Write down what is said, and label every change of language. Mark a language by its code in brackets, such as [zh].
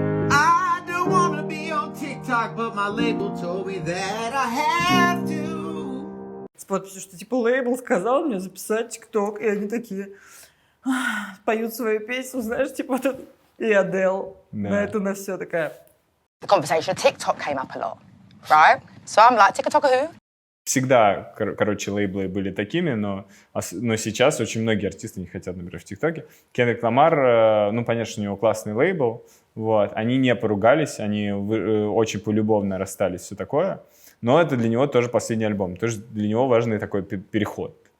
[en] I don't wanna be on TikTok, but my label told me that I have to. [ru] С подписью, что типа лейбл сказал мне записать тикток, и они такие поют свою песню, знаешь, типа вот это, и Адел на это на все такая. [en] The conversation of TikTok came up a lot, right? So I'm like, TikTok who? [ru] Всегда, короче, лейблы были такими, но сейчас очень многие артисты не хотят, например, в ТикТоке. Кендрик Ламар, ну, понятно, что у него классный лейбл, вот, они не поругались, они очень полюбовно расстались, все такое, но это для него тоже последний альбом, тоже для него важный такой переход.